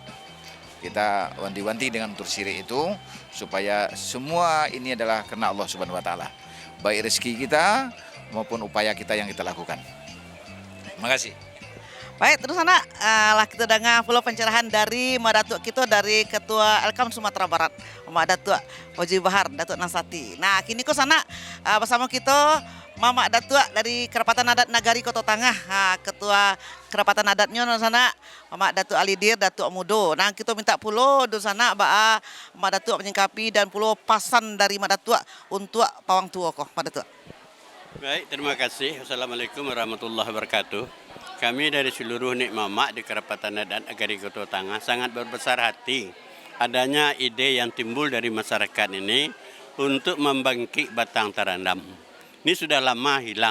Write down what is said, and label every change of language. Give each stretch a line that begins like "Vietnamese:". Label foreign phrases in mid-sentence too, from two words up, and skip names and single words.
Indonesian: Kita wanti-wanti dengan unsur syirik itu supaya semua ini adalah karena Allah
Arabic: Subhanahu wa taala.
Indonesian: Baik rezeki kita maupun upaya kita yang kita lakukan. Terima kasih. Baik, terus sana lah kita dengar pula pencerahan dari Madatuk kita, dari Ketua Elkam Sumatera Barat, Datuk Oji Bahar, Datuk Nasati. Nah, kini kok sana bersama kita Mama Datuk dari Kerapatan Adat Nagari Kota Tangah, Ketua Kerapatan Adatnya di sana Mama Datuk Alidir, Datuk Mudo. Nah, kita
Minangkabau: minta pulo di sana
Indonesian: Mama Datuk menyingkapi dan pulo pasan dari Mama Datuk untuk pawang tua kok, Mama Datuk. Baik, terima kasih.
Arabic: Wassalamualaikum warahmatullahi wabarakatuh.
Indonesian: Kami dari seluruh Nik Mamak di Kerapatan Adat Nagari Kota Tangah sangat berbesar hati adanya ide yang timbul dari masyarakat ini untuk membangkit Batang Tarandam. Ini sudah lama hilang.